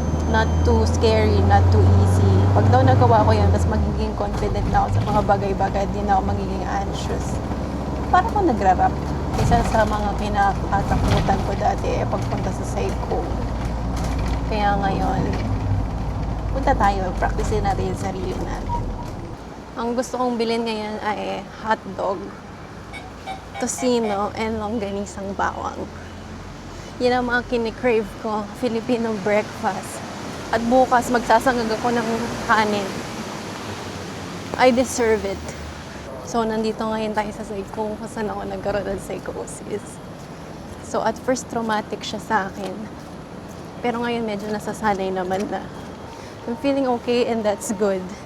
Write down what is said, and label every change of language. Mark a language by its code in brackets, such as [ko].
[en] Not too scary, not too easy. [tl] Pag daw nagawa ko yan, mas magiging confident na ako sa mga bagay-bagay, di na ako magiging anxious. Para ko nagra-rap. Isa sa mga kinakatakutan ko dati pagpunta sa Saiko. Kaya ngayon, punta tayo, practicein natin yung sarili natin. Ang gusto kong bilhin ngayon ay hotdog, tocino, and longganisang bawang. Yan ang mga kinikrave ko, Filipino breakfast. At bukas, magsasangag ako ng kanin. [en] I deserve it. [tl] So, nandito ngayon tayo sa Saikong kung saan ako nagkaroon ng psychosis. So, at first, traumatic siya sa akin. Pero ngayon, medyo nasasanay naman na. [en] I'm feeling okay and that's good.